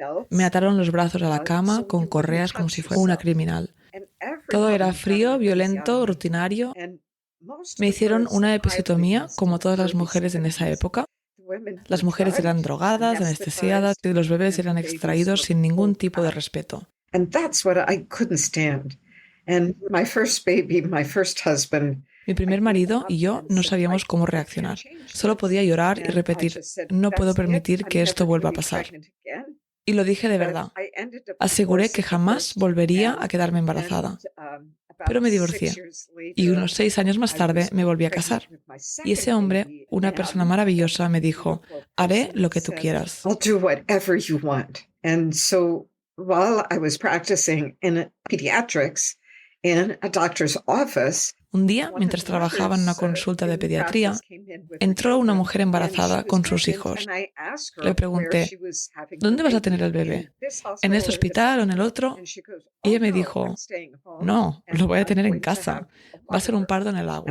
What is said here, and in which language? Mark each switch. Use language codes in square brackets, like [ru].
[es] Me ataron los brazos a la cama con correas como si fuera una criminal. Todo era frío, violento, rutinario. Me hicieron una episiotomía, como todas las mujeres en esa época. Las mujeres eran drogadas, anestesiadas, y los bebés eran extraídos sin ningún tipo de respeto. [en] And that's what I couldn't stand. And my first baby, my first husband, [es] mi primer marido y yo no sabíamos cómo reaccionar. Solo podía llorar y repetir, no puedo permitir que esto vuelva a pasar. Y lo dije de verdad. Aseguré que jamás volvería a quedarme embarazada. Pero me divorcié. Y unos 6 años más tarde me volví a casar. Y ese hombre, una persona maravillosa, me dijo, haré lo que tú quieras. [en] I'll do whatever you want. And so while I was practicing in pediatrics, in a doctor's office, [es] Un día, mientras trabajaba en una consulta de pediatría, entró una mujer embarazada con sus hijos. Le pregunté, ¿dónde vas a tener el bebé? ¿En este hospital o en el otro? Y ella me dijo, no, lo voy a tener en casa. Va a ser un parto en el agua.